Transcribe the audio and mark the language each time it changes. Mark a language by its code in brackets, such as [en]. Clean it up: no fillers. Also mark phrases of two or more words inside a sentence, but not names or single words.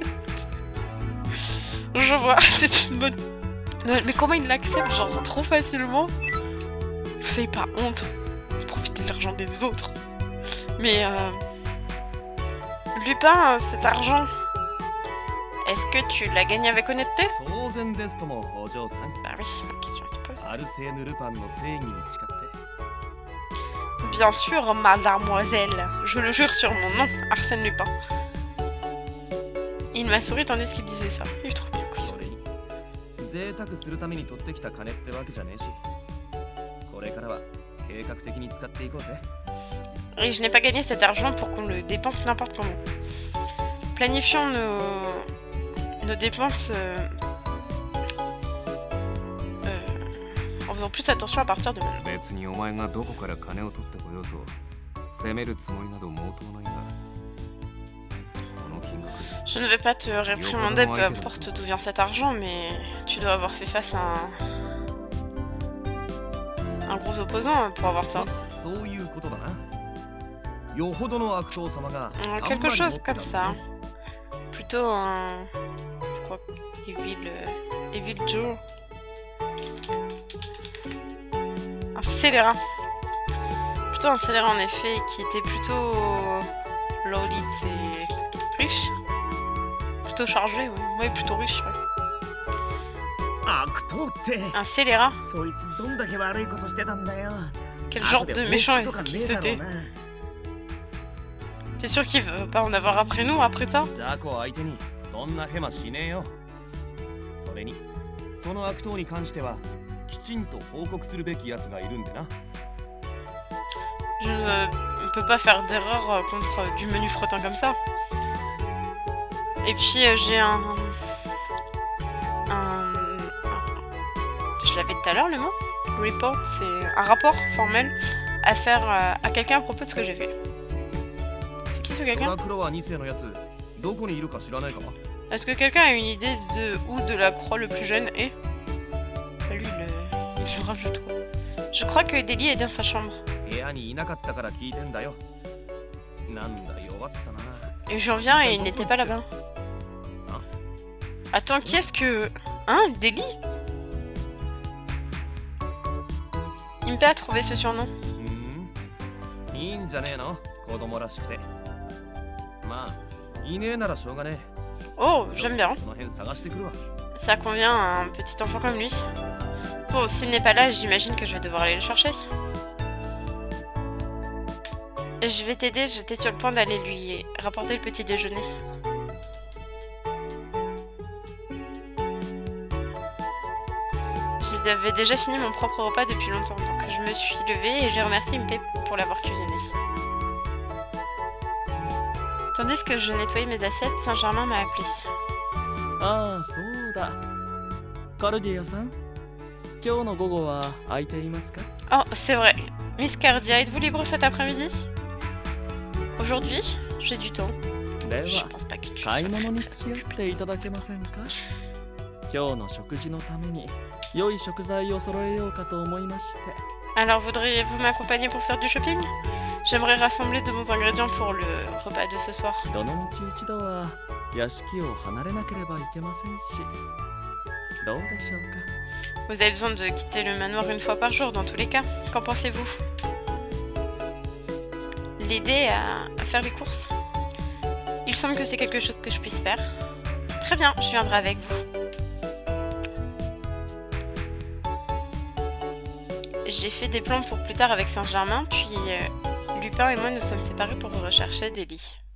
[fr] Je vois, c'est une bonne... Non, mais comment il l'accepte, genre, trop facilement? Vous avez pas honte? Profiter de l'argent des autres. Mais Lupin, cet argent, est-ce que tu l'as gagné avec honnêteté? [ja] 当然ですともお嬢さん。 [fr] Bah oui, c'est ma question, je suppose. [ja] アルセーヌ・ルパンの正義に誓って。 [fr] Bien sûr, mademoiselle. Je le jure sur mon nom, Arsène Lupin. Il m'a souri tandis qu'il disait ça. Il est trop bien qu'il sourit. [ja] 贅沢するために取ってきた金ってわけじゃねえし、これからは計画的に使っていこうぜ。 [fr] Et je n'ai pas gagné cet argent pour qu'on le dépense n'importe comment. Planifions nos dépenses en faisant plus attention à partir de maintenant. [ja] 別にお前がどこから金を取ってこようと責めるつもりなど毛頭ないが、この金額 [fr] Je ne vais pas te réprimander, peu importe d'où vient cet argent, mais tu dois avoir fait face à un gros opposant pour avoir ça. [ja] そういうことだな。よほどの悪党様が [fr] Quelque chose comme ça. Plutôt un... C'est quoi? Evil Joe. Un scélérat. Plutôt un scélérat en effet, qui était plutôt... loaded et... riche. Plutôt chargé, oui. Oui, plutôt riche, ouais. [ja] 悪党って。 [fr] Un scélérat. [ja] そいつどんだけ悪いことしてたんだよ。 [fr] Quel genre de méchant est-ce qu'il c'était? T'es sûr qu'il veut pas en avoir après nous, après ça? [ja] 雑魚相手にそんなヘマしねえよ。それにその悪党に関してはきちんと報告するべきやつがいるんでな。 [fr] Je ne peux pas faire d'erreur contre du menu fretin comme ça. Et puis j'ai je l'avais tout à l'heure le mot. Report, c'est un rapport formel à faire à quelqu'un à propos de ce que j'ai fait. C'est qui ce quelqu'un? [ja] クロは2世のやつどこにいるか知らないか？ [fr] Est-ce que quelqu'un a une idée de où de la croix le plus jeune est? Lui, il le rajoute quoi. Je crois que Deli est dans sa chambre. [ja] 部屋にいなかったから聞いてんだよ。なんだ弱ったな。 [fr] Et j'en viens et il n'était pas là-bas. Attends, qui est-ce que... Hein, Deli? Impé a trouvé ce surnom. [ja] いいんじゃねえの子供らしくて。まあ、いねえならしょうがねえ。 [fr] Oh, j'aime bien. [ja] その辺探してくるわ。 [fr] Ça convient à un petit enfant comme lui. Bon, s'il n'est pas là, j'imagine que je vais devoir aller le chercher. Je vais t'aider, j'étais sur le point d'aller lui rapporter le petit déjeuner. J'avais déjà fini mon propre repas depuis longtemps, donc je me suis levée et j'ai remercié Impé pour l'avoir cuisiné. Tandis que je nettoyais mes assiettes, Saint-Germain m'a appelé. [ja] ああ、そうだ。カルディアさん、今日の午後は空いていますか？ [fr] Oh, c'est vrai. Miss Cardia, êtes-vous libre cet après-midi? Aujourd'hui, j'ai du temps. [ja] で [fr] Je [ja] は、 [fr] pense pas que tu [ja] 買い [fr] sois [ja] 物 [fr] très, [ja] に [fr] très [ja] 付き合っ [fr] occupé. [ja] ていただけませんか？今日の食事のために良い食材を揃えようかと思いまして。 [fr] Alors, voudriez-vous m'accompagner pour faire du shopping? J'aimerais rassembler de bons ingrédients pour le repas de ce soir. [ja] どの道一度は屋敷を離れなければいけませんし、どうでしょうか？ [fr] Vous avez besoin de quitter le manoir une fois par jour, dans tous les cas. Qu'en pensez-vous? L'aider à faire les courses? Il semble que c'est quelque chose que je puisse faire. Très bien, je viendrai avec vous. J'ai fait des plans pour plus tard avec Saint-Germain, puis Lupin et moi nous sommes séparés pour rechercher Deli.